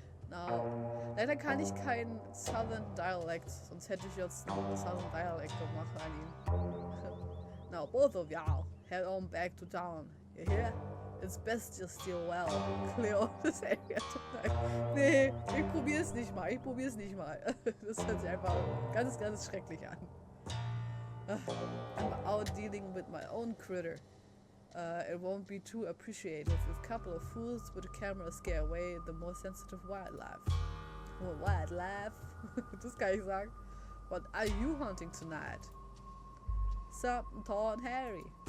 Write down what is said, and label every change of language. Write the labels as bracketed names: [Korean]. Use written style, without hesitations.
[German] Now, leider kann ich kein Southern Dialect, sonst hätte ich jetzt einen Southern Dialect gemacht an ihn. [English] Now, both of y'all, head on back to town. You hear? It's best you're still well. Clear all this area tonight. [German] Nee, ich probier's nicht mal. Das hört sich einfach ganz, ganz schrecklich an. [English] I'm out dealing with my own critter. It won't be too appreciative if a couple of fools with a camera scare away the more sensitive wildlife. Oh, wildlife? [German] Das kann ich sagen. [English] What are you hunting tonight? Something tall and hairy.